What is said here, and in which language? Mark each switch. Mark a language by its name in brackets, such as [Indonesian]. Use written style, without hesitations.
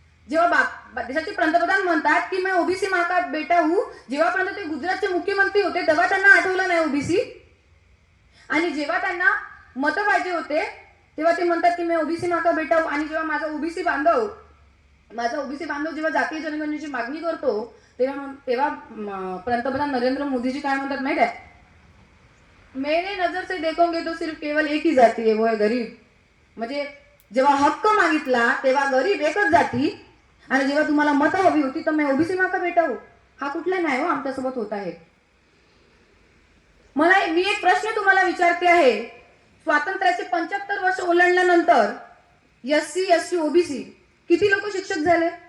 [Marathi] जेव्हा देशाचे पंतप्रधान म्हणतात की [Hindi] मैं ओबीसी माँ का बेटा हूं, [Marathi] जेव्हापर्यंत ते गुजरातचे मुख्यमंत्री होते तेव्हा त्यांना आठवलं नाही ओबीसी, आणि जेव्हा त्यांना मत पाहिजे होते तेव्हा ते म्हणतात की मैं ओबीसी माँ का बेटा हूं. आणि जेव्हा माझा ओबीसी बांधव जेव्हा जातीय जनगणनेची मागणी करतो तेव्हा पंतप्रधान नरेंद्र मोदीजी काय म्हणतात माहित आहे? [Hindi] मैंने नजर से देखोगे तो सिर्फ केवल एक ही जाती है, वो है गरीब. [Marathi] म्हणजे जेव्हा हक्क मागितला तेव्हा गरीब एकच जाती, आणि जेव्हा तुम्हाला मत हवी होती तर [Hindi] मैं ओबीसी माँ का बेटा हूं. [Marathi] हा कुठला नाही हो आमच्यासोबत होत आहे. मी एक प्रश्न तुम्हाला विचारते आहे, स्वातंत्र्याचे 75 वर्ष ओलांडल्यानंतर SC ST OBC किती लोक शिक्षक झाले?